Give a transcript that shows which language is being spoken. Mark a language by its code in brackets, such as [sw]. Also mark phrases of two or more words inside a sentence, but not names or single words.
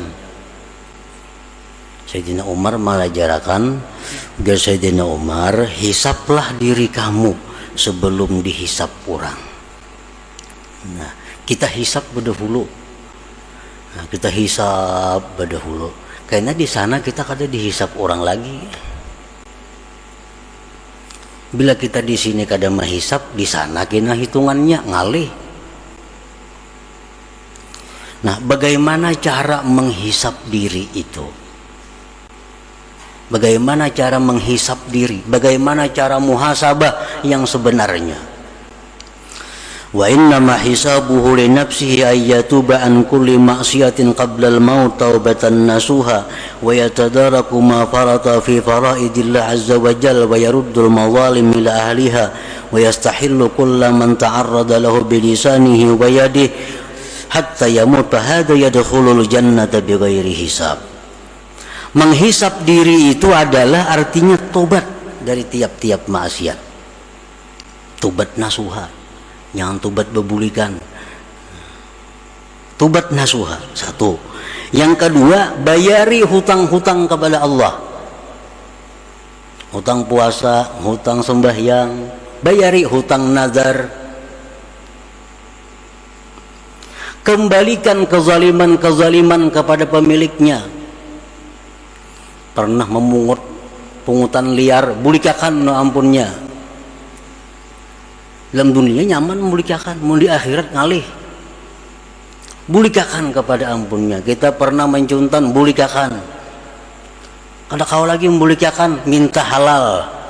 [id] Sayyidina Umar mengajarkan agar Sayyidina Umar, hisaplah diri kamu sebelum dihisap orang. Nah, kita hisap berdahulu. Nah, kita hisap berdahulu. [bjn] Karena di sana kita kada dihisap orang lagi. Bila kita di sini kada menghisap, di sana kena hitungannya ngalih. [id] Nah, bagaimana cara menghisap diri itu? Bagaimana cara menghisap diri? Bagaimana cara muhasabah yang sebenarnya? [ar] وإنما حسابه لنفسه أن يتوب عن كل معصية قبل الموت توبة نصوحا ويتدارك ما فرط في فرائض الله عز وجل ويرد المظالم إلى أهلها ويستحل كل من تعرض له بلسانه ويده حتى يموت هذا يدخل الجنة بغير حساب. [id] Menghisap diri itu adalah artinya tobat dari tiap-tiap maksiat. Tobat nasuha. [bjn] Jangan tobat bebulikan. [id] Tobat nasuha, satu. Yang kedua, bayari hutang-hutang kepada Allah. Hutang puasa, hutang sembahyang, bayari hutang nazar. Kembalikan kezaliman-kezaliman kepada pemiliknya. [bjn] Pernah memungut pungutan liar bulikakan no ampunnya. Dalam dunia nyaman bulikakan, mau di akhirat ngalih bulikakan kepada ampunnya. Kita pernah mencuntan bulikakan, kada kau lagi membulikakan, minta halal.